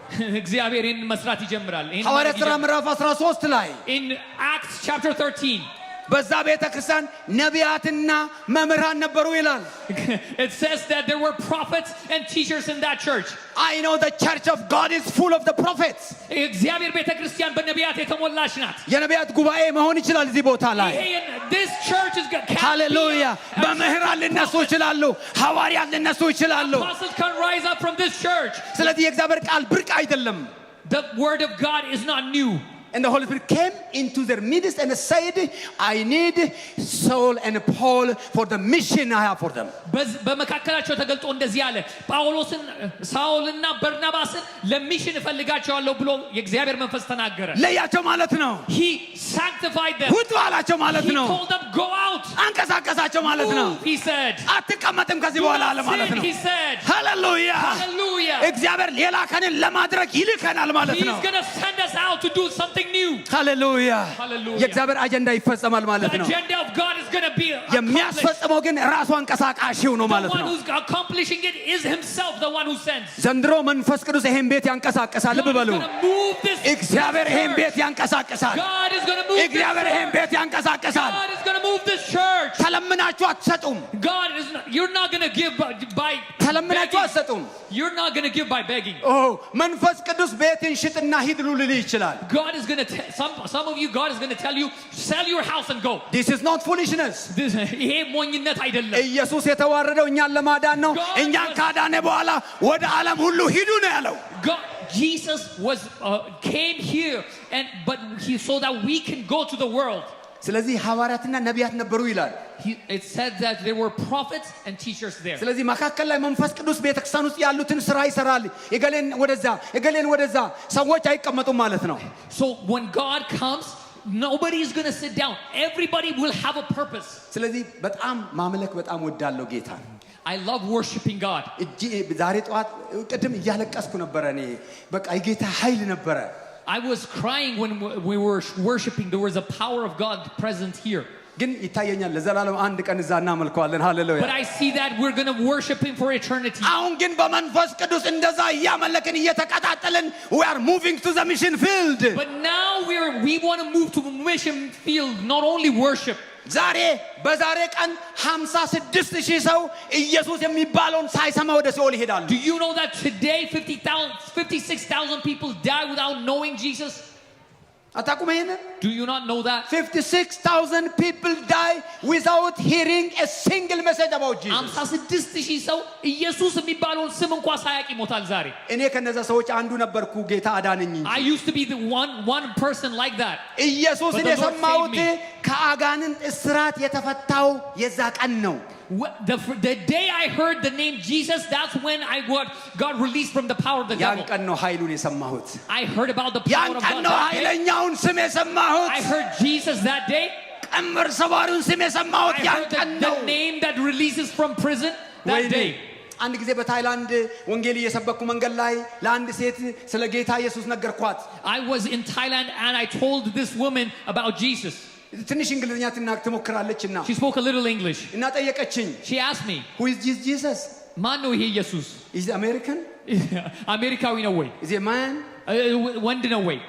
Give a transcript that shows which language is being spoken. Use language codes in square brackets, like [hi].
[am] እግዚአብሔር ይህን መስራት ይጀምራል። ይህን ሐዋርያት ማድረግ ሥራ ይጀምራል። ምዕራፍ 13 ላይ [en] In Acts chapter 13 [am] በዛ ቤተ ክርስቲያን ነቢያትና መምህራን ነበሩ ይላል። [en] it says that there were prophets and teachers in that church. I know the church of God is full of the prophets. [am] እግዚአብሔር ቤተክርስቲያን በነቢያት የተሞላች ናት። የነቢያት ጉባኤ መሆን ይችላል እዚህ ቦታ ላይ። [en] This church is can [am] ሃሌሉያ። [en] be [am] መምህራን ሊነሱ ይችላሉ። ሐዋርያት ሊነሱ ይችላሉ። [en] apostles can rise up from this church. [am] ስለዚህ የእግዚአብሔር ቃል ብርቅ አይደለም። [en] The word of God is not new. And the Holy Spirit came into their midst and said, I need Saul and Paul for the mission I have for them. [am] በመካከላቸው ተገልጦ እንደዚህ አለ ጳውሎስን ሳውልና በርናባስን ለሚሽን እፈልጋቸዋለሁ ብሎ የእግዚአብሔር መንፈስ ተናገረ ለያቸው ማለት ነው [en] he sanctified them [am] ውጡ አላቸው ማለት ነው [en] he told them go out [am] አንቀሳቀሳቸው ማለት ነው [en] he said [am] አትቀመጥም ከዚህ በኋላ አለ ማለት ነው [en] he said [am] ሃሌሉያ [en] hallelujah [am] እግዚአብሔር የላከንን ለማድረግ ይልከናል ማለት ነው [en] he's going to send us out to do something new [am] ሃሌሉያ [en] Hallelujah. [am] የእግዚአብሔር አጀንዳ ይፈጸማል ማለት [en] the agenda of God is going to be [am] የሚያስፈጽመው ግን ራሱ አንቀሳቃሽው ነው ማለት [en] the one [am] ነው [en] who's accomplishing it is himself the one who sends [am] ዘንድሮ መንፈስ ቅዱስ ይሄን ቤት ያንቀሳቀሳል ልብ በሉ እግዚአብሔር ይሄን ቤት ያንቀሳቀሳል [en] God is going to move [am] እግዚአብሔር ይሄን ቤት ያንቀሳቀሳል [en] God is going to move this church [am] ተለምናችሁ አትሰጡም [en] God is not, you're not going to give by [am] ተለምናችሁ [en] begging. [am] አትሰጡም [en] You're not going to give by begging. [am] መንፈስ ቅዱስ ቤትን ሽጥና ሂድ ልል ይችላል [en] God is going to some of you God is going to tell you sell your house and go. This is not foolishness [am] ይሄ ሞኝነት አይደለም. ኢየሱስ የተዋረደው እኛን ለማዳን ነው እኛን ካዳነ በኋላ ወደ ዓለም ሁሉ ሂዱ ነው ያለው [en] God Jesus was came here and but he so that we can go to the world. [am] ስለዚህ ሐዋርያትና ነቢያት ነበሩ ይላል [en] It said that there were prophets and teachers there. [am] ስለዚህ መካከል ላይ መንፈስ ቅዱስ ቤተክርስቲያን ውስጥ ያሉትን ስራ ይሰራል እገሌን ወደዛ ሰዎች አይቀመጡም ማለት ነው [en] So when God comes nobody is going to sit down everybody will have a purpose. [am] ስለዚህ በጣም ማምለክ በጣም ወዳለው ጌታ [en] I love worshiping God. [am] ዛሬ ጠዋት ቅድም እያለቀስኩ ነበር እኔ በቃ የጌታ ኃይል ነበረ [en] I was crying when we were worshiping. There was a power of God present here. [am] ግን ይታየኛል ለዘላለም አንድ ቀን እዛ እናመልከዋለን ሃሌሉያ [en] But I see that we're going to worship him for eternity. [am] አሁን ግን በመንፈስ ቅዱስ እንደዛ እያመለክን እየተቀጣጠልን [en] we are moving to the mission field But now we want to move to the mission field, not only worship. [am] ዛሬ በዛሬ ቀን 56000 ሰው ኢየሱስ የሚባለውን ሳይሰማ ወደ ሲኦል ይሄዳሉ [en] Do you know that today 56,000 people die without knowing Jesus? [am] አታውቁም ይሄንን [en] Do you not know that? 56,000 people die without hearing a single message about Jesus [am] 56,000 ሰው ኢየሱስ የሚባለውን ስም እንኳን ሳያውቅ ይሞታል ዛሬ እኔ ከነዛ ሰዎች አንዱ ነበርኩ ጌታ አዳነኝ እንጂ [en] I used to be the one person like that. [am] ኢየሱስን [en] But the Lord [am] የሰማሁት [en] saved me. [am] ከአጋንንት እስራት የተፈታው የዛ ቀን ነው [en] The day I heard the name Jesus, that's when God released from the power of the [am] ያን [en] devil. [am] ቀን ነው ኃይሉን የሰማሁት [en] I heard about the power [am] ያን [en] of [am] ቀን [en] God [am] ነው [en] that day. [am] ኃይለኛውን ስም የሰማሁት [en] I heard Jesus that day. [am] ቀንበር ሰባሪውን ስም የሰማሁት [en] I [am] ያን [en] heard [am] ቀን ነው [en] the name that releases from prison that [am] ወይኔ [en] day. [am] አንድ ጊዜ በታይላንድ ወንጌል እየሰበኩ መንገድ ላይ ለአንድ ሴት ስለ ጌታ ኢየሱስ ነገርኳት [en] I was in Thailand and I told this woman about Jesus. [am] ትንሽ እንግሊዝኛ ትሞክራለች እና [en] She spoke a little English. [am] እና ጠየቀችኝ [en] She asked me, who is this Jesus [am] ማን ነው ይሄ ኢየሱስ? [en] is he American [am] አሜሪካዊ ነው ወይ? [en] is he a man [am] ወንድ ነው ወይ?